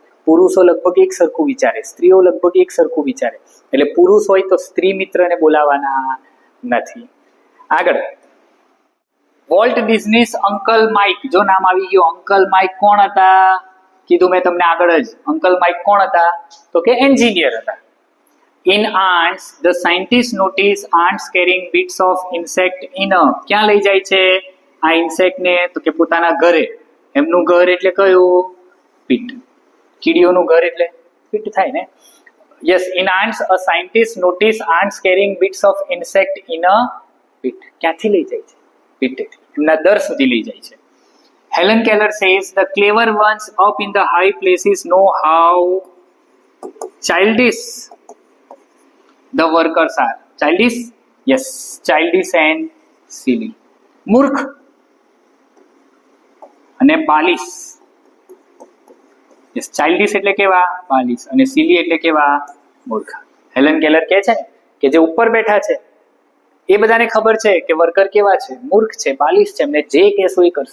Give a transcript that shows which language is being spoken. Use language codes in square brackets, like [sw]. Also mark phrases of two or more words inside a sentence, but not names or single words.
[gu] પુરુષો લગભગ એક સરખું વિચારે, સ્ત્રીઓ લગભગ એક સરખું વિચારે. એટલે પુરુષ હોય તો સ્ત્રી મિત્રને બોલાવાના નથી. આગળ, વોલ્ટ ડિઝનીસ અંકલ માઇક, જો નામ આવી ગયું અંકલ માઇક, કોણ હતા? કીધું મેં તમને આગળ જ. અંકલ માઇક કોણ હતા? તો કે એન્જિનિયર હતા. [en] In ants, the scientists notice ants carrying bits of insect in a, [gu] ક્યાં લઈ જાય છે આ ઇન્સેક્ટ ને? તો કે પોતાના ઘરે. એમનું ઘર એટલે કયું? પીટ. કીડીઓનું ઘર એટલે પીટ થાય ને. [en] Yes, in ants, a scientist notice ants carrying bits of insect in a pit. [gu] ક્યાંથી લઈ જાય છે? પીટ. એમના દર સુધી લઈ જાય છે. [en] Helen Keller says the clever ones up in the high places know how childish the workers are. Childish? Yes, childish and silly. [gu] મૂર્ખ અને બાલિશ. [en] yes, childish [gu] એટલે કેવા? બાલિશ. અને સિલી એટલે કેવા? મૂર્ખ. હેલન કેલર કહે છે કે જે ઉપર બેઠા છે એ બધાને ખબર છે કે વર્કર કેવા છે, મૂર્ખ છે, બાલિશ છે, એમને જે કહેશો એ કરશે.